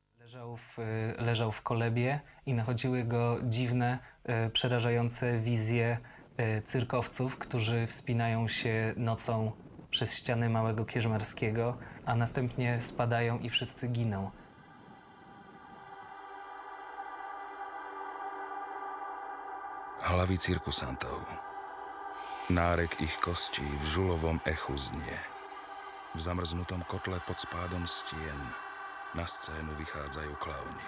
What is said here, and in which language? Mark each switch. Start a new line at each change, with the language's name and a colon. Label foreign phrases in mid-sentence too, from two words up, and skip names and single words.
Polish: Leżał w kolebie i nachodziły go dziwne, przerażające wizje cyrkowców, którzy wspinają się nocą przez ściany Małego Kierzmarskiego, a następnie spadają i wszyscy giną.
Slovak: Hlavy cirkusantov. Nárek ich kostí v žulovom echu znie. V zamrznutom kotle pod spádom stien na scénu vychádzajú klauni.